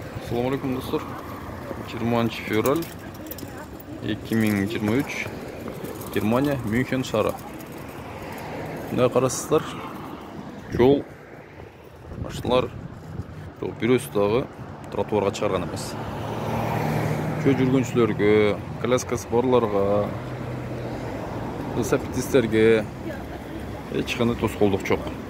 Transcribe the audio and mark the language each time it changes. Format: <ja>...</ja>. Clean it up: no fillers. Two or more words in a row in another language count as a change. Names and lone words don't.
<ar>السلام عليكم</ar> <uz>dostlar. 20 fevral 2023 Germaniya München şahri. Ne qarasızlar?</uz> <ky>Жол машиналар бирөөсү дагы тротуарга чыгарган эмес. Жөө жүргүнчүлөргө, коляскасы барларга, велосипедисттерге эч кандай тоскоолдук жок.</ky>